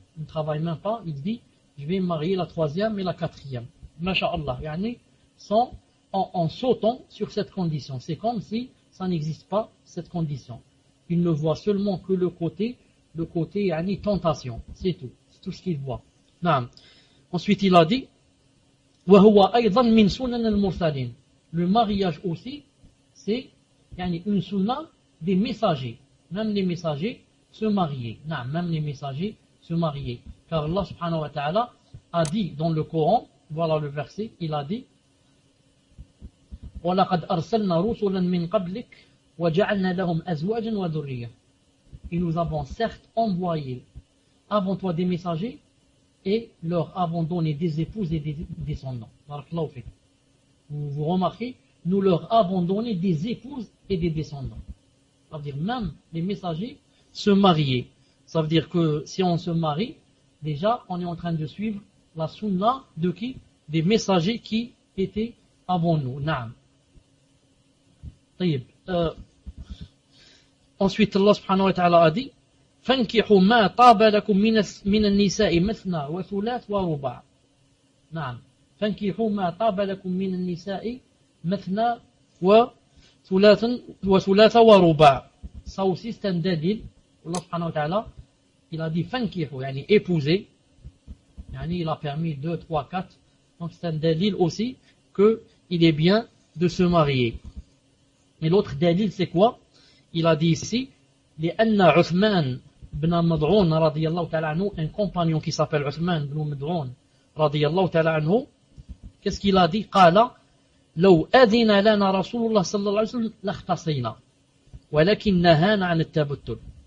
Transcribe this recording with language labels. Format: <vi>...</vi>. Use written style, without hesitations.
<fr>Ils ne travaillent même pas, ils disent, je vais marier la troisième et la quatrième. Masha'Allah, yani, en sautant sur cette condition. C'est comme si ça n'existe pas, cette condition. Ils ne voient seulement que le côté yani, tentation, c'est tout. C'est tout ce qu'il voit. Non. Ensuite, il a dit,</fr> <ar>وَهُوَ أَيْضًا مِنْ سُنَنَ الْمُرْسَلِينَ.</ar> <fr>Le mariage aussi, c'est yani, une sunna des messagers. Même les messagers se marier. Non, même les messagers se marier. Car Allah subhanahu wa ta'ala a dit dans le Coran, voilà le verset, il a dit,</fr> <ar>وَلَقَدْ أَرْسَلْنَا رُسُلًا مِنْ قَبْلِكَ وَجَعَلْنَا لَهُمْ أَزْوَاجًا وَذُرِّيَّةً.</ar> <fr>Et nous avons certes envoyé avant toi des messagers et leur avons donné des épouses et des descendants. Vous remarquez, nous leur avons donné des épouses et des descendants. Ça veut dire même les messagers se marier. Ça veut dire que si on se marie, déjà on est en train de suivre la sunna de qui? Des messagers qui étaient avant nous. Naam. Tayyib. Ensuite, Allah subhanahu wa ta'ala a dit</fr> <ar>فَنْكِحُ مَا طَابَ لَكُمْ مِنَ النِّسَاءِ مَثْنَا وَثُلَاثَ وَرُبَعَ. نعم. فَنْكِحُ مَا طَابَ لَكُمْ مِنَ النِّسَاءِ مَثْنَا وَثُلَاثَ وَرُبَعَ.</ar> <fr>Ça aussi c'est un dédil. Allah subhanahu wa ta'ala, il a dit فَنْكِحُ, yani épouser, yani il a permis 2, 3, 4. Donc c'est un dédil aussi qu'il est bien de se marier. Mais l'autre dédil c'est quoi? Il a dit ici,</fr> <ar>لأن عثمان بن مضعون رضي الله تعالى عنه,</ar> <fr>un compagnon qui s'appelle</fr> <ar>عثمان بن مضعون رضي الله تعالى عنه,</ar> <fr>qu'est-ce qu'il a dit?</fr> <ar>قال لو أذن لنا رسول الله صلى الله عليه وسلم لاختصينا ولكن نهانا عن التبتل.</ar>